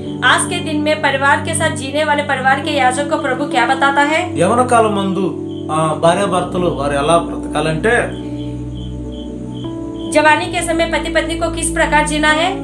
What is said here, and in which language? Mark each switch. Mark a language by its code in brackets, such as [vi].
[hi] आज के दिन में परिवार के साथ जीने वाले परिवार के याजक को प्रभु क्या बताता है. [te] యవన కాలం మందు భార్యాభర్తలు వారు ఎలా బ్రతకాలంటే [hi] जवानी के समय पति पत्नी को किस प्रकार जीना है.